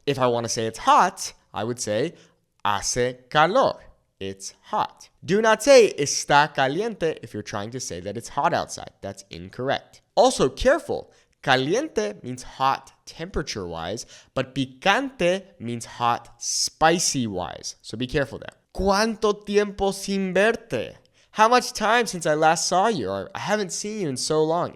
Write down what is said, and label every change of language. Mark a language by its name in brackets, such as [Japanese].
[English] If I want to say it's hot, I would say [Spanish] hace calor. [English] It's hot. Do not say [Spanish] está caliente [English] if you're trying to say that it's hot outside. That's incorrect. Also, careful. Caliente means hot temperature-wise, but picante means hot spicy-wise. So be careful there. [Spanish] ¿Cuánto tiempo sin verte? [English] How much time since I last saw you? Or I haven't seen you in so long.